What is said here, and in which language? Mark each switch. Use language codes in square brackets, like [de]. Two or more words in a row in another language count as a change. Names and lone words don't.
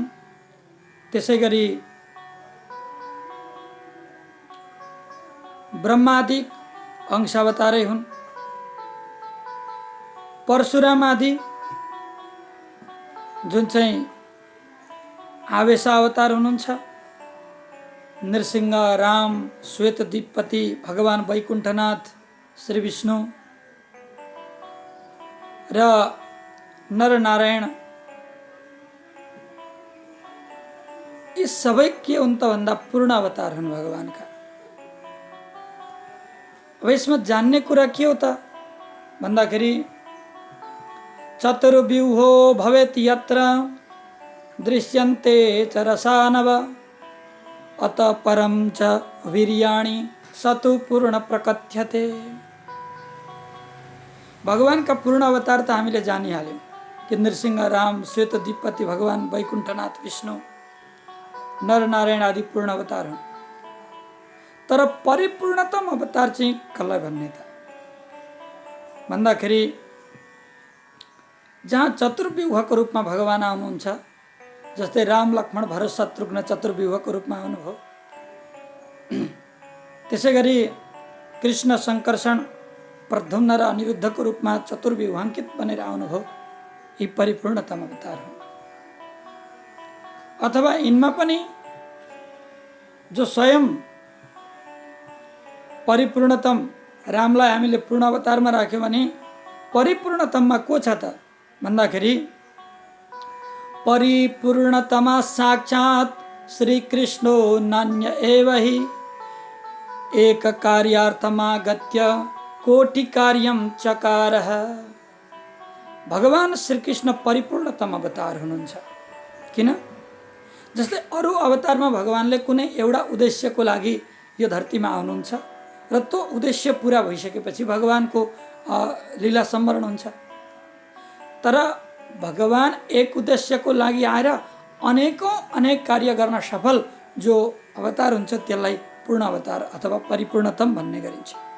[ne] त्यसैगरी ब्रह्मादि अंशावतारै हुन्। परशुराम आदि जुन चाहिँ आवेशावतार हुनुहुन्छ। नृसिंह, राम, श्वेतद्वीपति, भगवान वैकुण्ठनाथ, श्री विष्णु र नरनारायण, यी सबै के हुन् त भन्दा पूर्ण अवतार हुन् भगवानका। अब यसमा जान्ने कुरा के हो त भन्दाखेरि [sa] चतुर्व्यूहो भवेत् यत्र दृश्यन्ते च रसानव अत परम च वीर्याणि सतु पूर्ण प्रकथ्यते। [ne] भगवानका पूर्ण अवतार त हामीले जानिहाल्यौं कि नृसिंह, राम, श्वेतद्वीपति, भगवान वैकुण्ठनाथ, विष्णु, नरनारायण आदि पूर्ण अवतार हुन्। तर परिपूर्णतम अवतार चाहिँ कसलाई भन्ने त भन्दाखेरि जहाँ चतुर्व्यूहको रूपमा भगवान आउनुहुन्छ, जस्तै राम, लक्ष्मण, भरत, शत्रुघ्न चतुर्व्यूहको रूपमा आउनुभयो। त्यसैगरी कृष्ण, शङ्कर्षण प्रद्युम्न र अनिरुद्धको रूपमा चतुर्व्यूहाङ्कित बनेर आउनुभयो, यी परिपूर्णतम अवतार हुन्। अथवा यिनमा पनि जो स्वयं परिपूर्णतम रामलाई हामीले पूर्ण अवतारमा राख्यौँ भने परिपूर्णतममा को छ त भन्दाखेरि [sa] परिपूर्णतमा साक्षात् श्रीकृष्णो नान्य एव हि एक कार्यार्थमागत्य कोटि कार्यम चकारः। [ne] भगवान श्रीकृष्ण परिपूर्णतम अवतार हुनुहुन्छ। किन? जस्तै अरू अवतारमा भगवानले कुनै एउटा उद्देश्यको लागि यो धरतीमा आउनुहुन्छ र त्यो उद्देश्य पुरा भइसकेपछि भगवानको लीला सम्वरण हुन्छ। तर भगवान एक उद्देश्यको लागि आएर अनेक कार्य गर्न सफल जो अवतार हुन्छ त्यसलाई पूर्ण अवतार अथवा परिपूर्णतम भन्ने गरिन्छ।